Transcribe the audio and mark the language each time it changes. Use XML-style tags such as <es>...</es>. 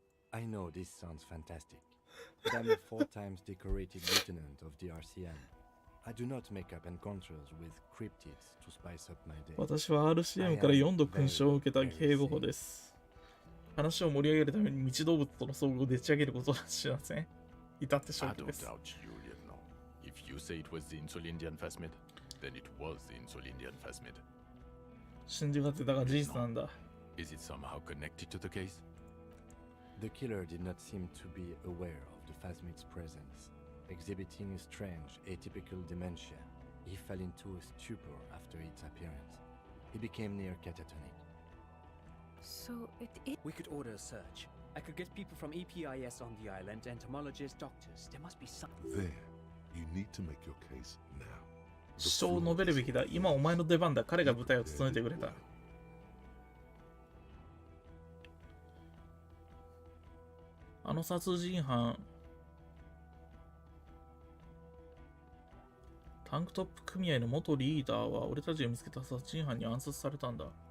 <en>I know this sounds fantastic, but I'm a 4 times decorated lieutenant of the RCM. I do not make up encounters with cryptids to spice up my day.</en> <ja>私は RCM から4度勲章を受けた警護補です。話を盛り上げるために未知動物との遭遇をでち上げることはしません。至って正気です。</ja> <en>I don't doubt you, you know. If you say it was the Insulindian Phasmid, then it was the Insulindian Phasmid.</en> <ja>信じがてたが事実なんだ。</ja> <en>Is it somehow connected to the case? The killer did not seem to be aware of the Phasmid's presence. Exhibiting a strange, atypical dementia, he fell into a stupor after its appearance. He became near catatonic. So it We could order a search. I could get people from EPIS on the island, entomologists, doctors. There must be some. There, you need to make your case now.</en> <ja>主張を述べるべきだ。今お前の出番だ。彼が舞台を務めてくれた。あの殺人犯、タンクトップ組合の元リーダーは俺たちが見つけた殺人犯に暗殺されたんだ。</ja>